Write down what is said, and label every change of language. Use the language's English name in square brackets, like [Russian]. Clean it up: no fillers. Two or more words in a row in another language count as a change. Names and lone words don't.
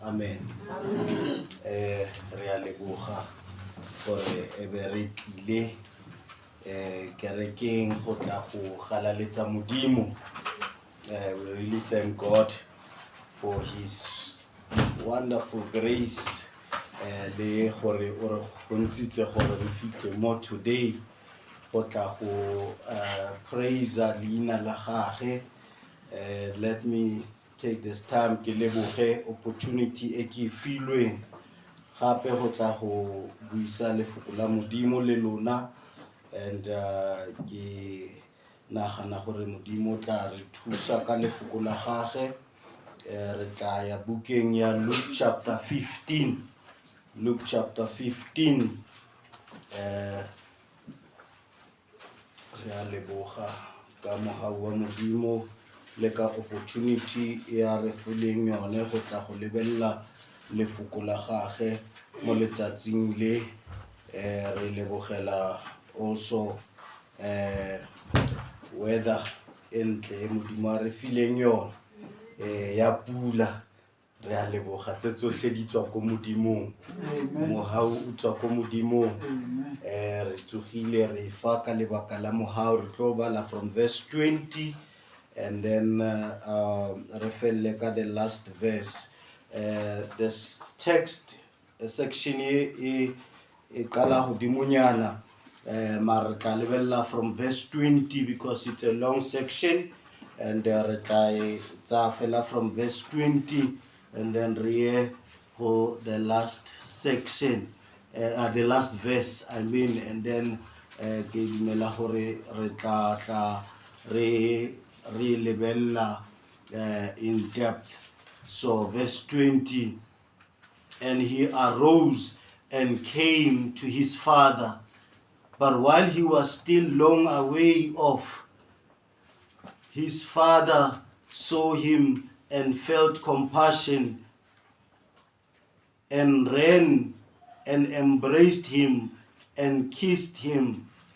[Tswana] Amen. Re a leboga gore e be re tlile kerekeng go tla go galaletsa Modimo. [English] We really thank God for his wonderful grace [Tswana] le gore o re gontshitse gore re fitlhe mo today go tla go praise leina la gagwe. [English] Let me take this time [Tswana] ke leboge opportunity e ke filweng gape go tla go buisa lefoko la Modimo le lona, and ke nagana gore Modimo tla re thusa ka lefoko la gagwe. Re tla ya bukeng ya Luke chapter 15. Luke chapter 15. Re a leboga ka mogau wa Modimo le ka opportunity ya re fileng yone go tla go lebella lefoko la gagwe mo letsatsing le. Re lebogela also weather entle Modimo a re fileng yone ya pula. Re a leboga tse tsotlhe di tswa ko Modimong, mohau o tswa ko Modimong. Re tsogile re fa ka lebaka la mohau re tlo bala [English] from verse 20 and then [Tswana] re felle ka [English] the last verse. This text section [Tswana] e qala hodimonyana, mara re tla lebella [English] from verse 20 because it's a long section, and [Tswana] re tla fela [English] from verse 20 and then [Tswana] re go [English] the last section, the last verse I mean, and then [Tswana] ke dumela gore re tla re lebella [English] in depth. So verse 20, and he arose and came to his father, but while he was still long away off, his father saw him and felt compassion and ran and embraced him and kissed him.